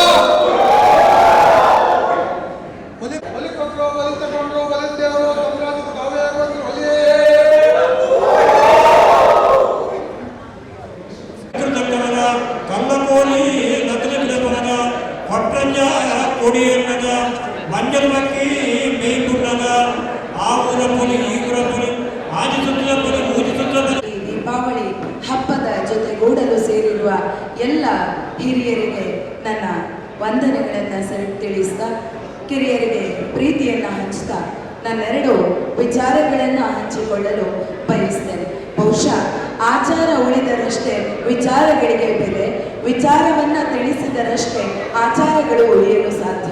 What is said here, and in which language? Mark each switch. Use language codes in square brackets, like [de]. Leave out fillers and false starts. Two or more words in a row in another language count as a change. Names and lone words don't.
[kn] ಬಲಿ ಕೊಟ್ಟರು ಬಲಿ ತಗೊಂಡ್ರು ಬಲಿ ಅಂತೇರೋ ತಮ್ಮ ರಾಜ್ಯಕ್ಕೆ ತಾವೇ ಬಂದ್ರು [tcy] ಕಲ್ಲ ಕೋಲಿ ನಕಲಿ ಬಿಡಬನಗ ಕೊಟ್ರಂಜ ಕೊಡಿಯನ್ನಗ ಮಂಜಲ್ ಬಕ್ಕಿ ಮೇಯ್ಗುಂಡಗ ಆ ಊರ ಪೊಲಿ ಈ ಊರ ಪೊಲಿ ಆಜಿ ಸುತ್ತಲ ಪೊಲಿ ಮೂಜಿ ಸುತ್ತಲ ಪೊಲಿ. [kn] ದೀಪಾವಳಿ ಹಬ್ಬದ ಜೊತೆಗೂಡಲು ಸೇರಿರುವ ಎಲ್ಲ ಹಿರಿಯರಿಗೆ ನನ್ನ ವಂದನೆಗಳನ್ನು ತಿಳಿಸ್ತಾ ಕಿರಿಯರಿಗೆ ಪ್ರೀತಿಯನ್ನು ಹಂಚ್ತಾ ನನ್ನೆರಡು ವಿಚಾರಗಳನ್ನು ಹಂಚಿಕೊಳ್ಳಲು ಬಯಸ್ತೇನೆ. ಬಹುಶಃ ಆಚಾರ ಉಳಿದರಷ್ಟೇ ವಿಚಾರಗಳಿಗೆ ಬೆಲೆ, ವಿಚಾರವನ್ನ ತಿಳಿಸಿದರಷ್ಟೇ ಆಚಾರಗಳು ಉಳಿಯಲು ಸಾಧ್ಯ.